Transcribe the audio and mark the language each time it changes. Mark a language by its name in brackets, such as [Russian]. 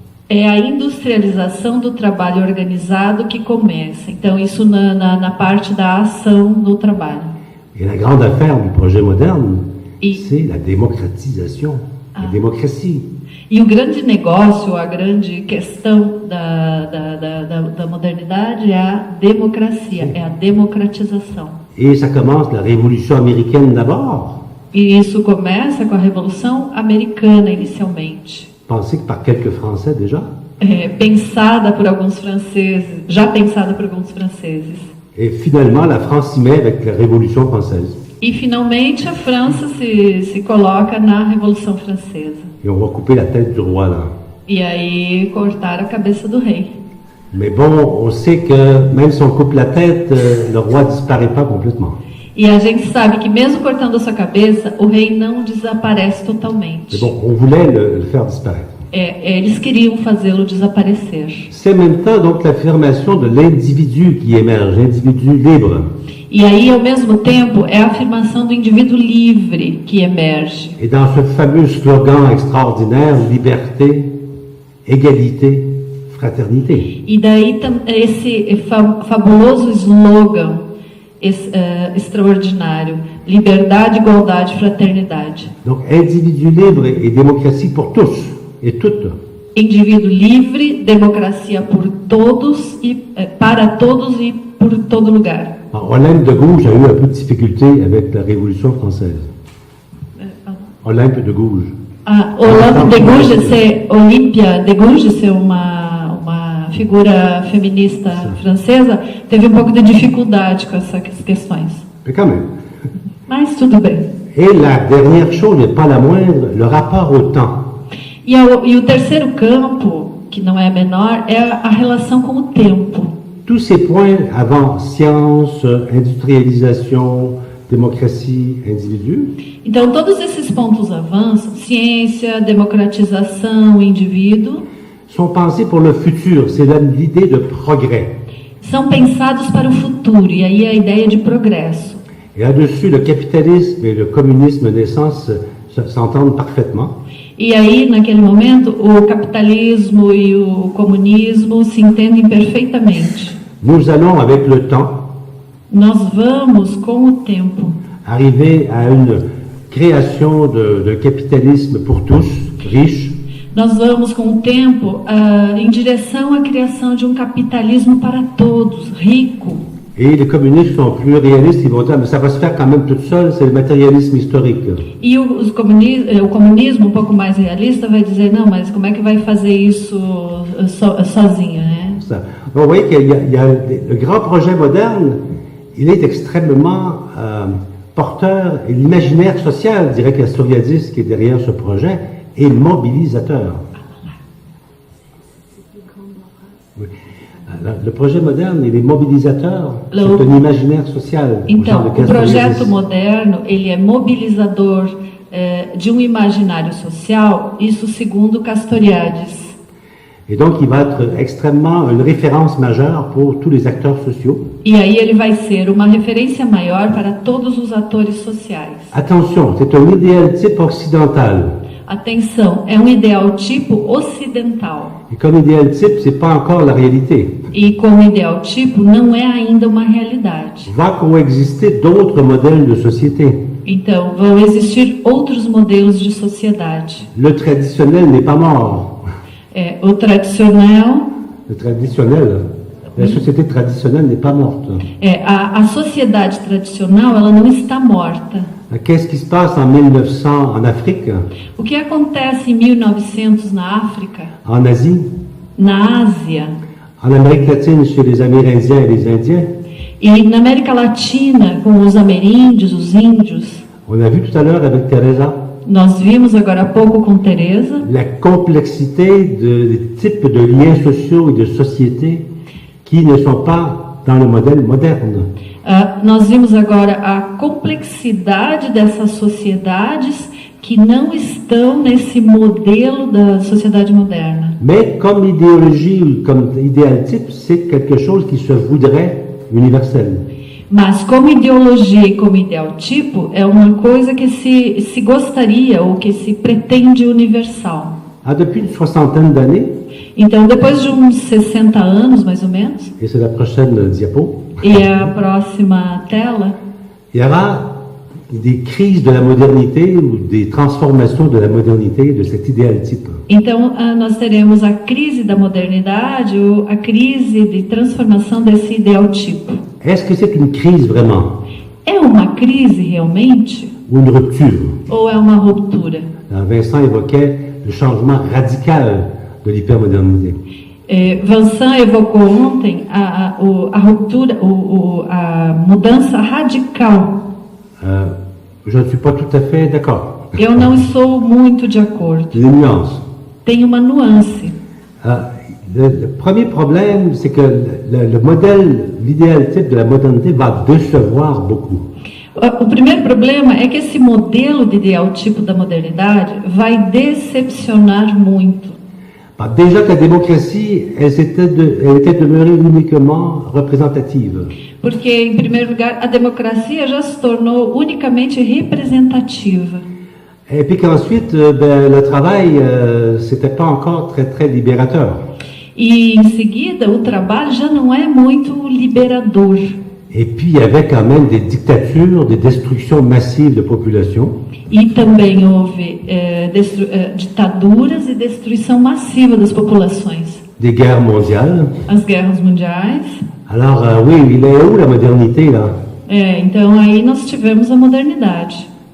[Portuguese] É a industrialização do trabalho organizado que começa. Então, isso na parte da ação do trabalho. [French] Et la grande affaire du projet moderne, c'est la démocratisation, la démocratie. [Portuguese] E o grande negócio, a grande questão da modernidade é a democracia, é a democratização. [French] Et ça commence la Révolution américaine d'abord. [Portuguese] E isso começa com a Revolução Americana inicialmente. [French] Pensée par quelques Français déjà. [Portuguese] Pensada por alguns franceses, já pensada por alguns franceses. [French] Et finalement, la France s'y met avec la Révolution française. [Portuguese] E finalmente a França se coloca na Revolução Francesa. [French] Et on va couper la tête du roi là. [Portuguese] E aí cortar a cabeça do rei. [French] Mais bon, on sait que même si on coupe la tête, le roi disparaît pas complètement. [Portuguese] E a gente sabe que mesmo cortando a sua cabeça, o rei não desaparece totalmente. [French] Mais bon, on voulait le faire disparaître. [Portuguese] Eles queriam fazê-lo desaparecer. [French] C'est en même temps donc l'affirmation de l'individu qui émerge, l'individu libre. [Portuguese] E aí, ao mesmo tempo, é a afirmação do indivíduo livre que emerge. [French] Et dans ce fameux slogan extraordinaire, liberté, égalité, fraternité. [Portuguese] E daí esse fabuloso slogan extraordinário: liberdade, igualdade, fraternidade. [French] Donc individu libre et démocratie pour tous et toutes. [Portuguese] Indivíduo livre, democracia por todos e para todos e por todo lugar. [French] Olympe de Gouges a eu un peu de difficulté avec la Révolution française. [Portuguese] Olympe de Gouges. Olympe de Gouges, Olympia de Gouges, uma figura feminista francesa, teve um pouco de dificuldade com essas questões. [French] Mais quand même, [Portuguese] Mas tudo bem. [French] Et la dernière chose, mais pas la moindre, le rapport au temps. [Portuguese] E o terceiro campo, que não é menor, é a relação com o tempo. [French] Tous ces points avant science, industrialisation, démocratie, individu, [Portuguese] Então, todos esses pontos avançam, ciência, democratização, indivíduo, [French] sont pensés pour le futur. C'est l'idée de progrès. [Portuguese] são pensados para o futuro, e aí a ideia de progresso. [French] Et là-dessus, le capitalisme et le communisme naissance s'entendent parfaitement. [Portuguese] E aí, naquele momento, o capitalismo e o comunismo se entendem perfeitamente. [French] Nous allons, avec le temps, [Portuguese] Nós vamos, com o tempo, [French] arriver à une création de capitalisme pour tous, riche, [Portuguese] nós vamos, com o tempo, em direção à criação de um capitalismo para todos, rico. [French] et les communistes sont plus réalistes, ils vont dire, mais ça va se faire quand même tout seul, c'est le matérialisme historique. [Portuguese] E o comunismo, um pouco mais realista, vai dizer, não, mas como é que vai fazer isso sozinho, né? [French] Ça. Donc, vous voyez qu'il y a le grand projet moderne, il est extrêmement porteur, et l'imaginaire social, je dirais que la Soriadis qui est derrière ce projet, est mobilisateur. Oui. Le projet moderne, il est mobilisateur, c'est un imaginaire social. [Portuguese] Então, o projeto moderno, ele é mobilizador de um imaginário social, isso segundo Castoriadis. [French] Et donc, il va être extrêmement une référence majeure pour tous les acteurs sociaux. [Portuguese] E aí ele vai ser uma referência maior para todos os atores sociais. [French] Attention, c'est un idéal type occidental. [Portuguese] Atenção, é um ideal tipo ocidental. [French] Et comme idéal type, c'est pas encore la réalité. [Portuguese] E como ideal tipo, não é ainda uma realidade. [French] Va coexister d'autres modèles de société. [Portuguese] Então, vão existir outros modelos de sociedade. [French] Le traditionnel n'est pas mort. [Portuguese] O tradicional... [French] Le traditionnel, la société traditionnelle n'est pas morte. [Portuguese] A sociedade tradicional, ela não está morta. [French] Qu'est-ce qui se passe en 1900 en Afrique? [Portuguese] O que acontece em 1900 na África? [French] En Asie? [Portuguese] Na Ásia? [French] En Amérique latine chez les Amérindiens et les Indiens? [Portuguese] E na América Latina, com os ameríndios, os índios? [French] On a vu tout à l'heure avec Teresa. [Portuguese] Nós vimos agora há pouco com Teresa [French] la complexité des types de liens sociaux et de sociétés qui ne sont pas dans le modèle moderne. [Portuguese] Nós vimos agora a complexidade dessas sociedades que não estão nesse modelo da sociedade moderna. [French] Mais comme idéologie ou comme idéal type, c'est quelque chose qui se voudrait universel. [Portuguese] Mas como ideologia e como ideal tipo, é uma coisa que se gostaria ou que se pretende universal. [French] Depuis une soixantaine d'années, [Portuguese] então, depois de uns 60 anos, mais ou menos, [French] et c'est la prochaine diapo, [Portuguese] e a próxima tela, [French] il y aura des crises de la modernité ou des transformations de la modernité de cet idéal type. [Portuguese] Então, nós teremos a crise da modernidade ou a crise de transformação desse ideal tipo. [French] Est-ce que c'est une crise vraiment? [Portuguese] É uma crise realmente? [French] Ou une rupture? [Portuguese] Ou é uma ruptura? [French] Vincent évoquait le changement radical de l'hypermodernité. [Portuguese] Vincent evocou ontem a ruptura, a mudança radical. [French] Je ne suis pas tout à fait d'accord. [Portuguese] Eu não estou muito de acordo. [French] Il y a des nuances. [Portuguese] Tem uma nuance. [French] Le premier problème, c'est que le modèle, l'idéal type de la modernité va décevoir beaucoup. [Portuguese] O primeiro problema é que esse modelo de ideal tipo da modernidade vai decepcionar muito. [French] Déjà que la démocratie, elle était demeurée uniquement représentative. [Portuguese] Porque, em primeiro lugar, a democracia já se tornou unicamente representativa. [French] Et puis qu'ensuite, le travail, c'était pas encore très, très libérateur. [Portuguese] E, em seguida, o trabalho já não é muito liberador. [French] Et puis, il y avait quand même des dictatures, des destructions massives de population. [Portuguese] E também houve ditaduras e destruição massiva das populações. [French] Des guerres mondiales. [Portuguese] As guerras mundiais. [French] Alors, oui, il est où la modernité, là? [Portuguese] Então aí nós tivemos a modernidade.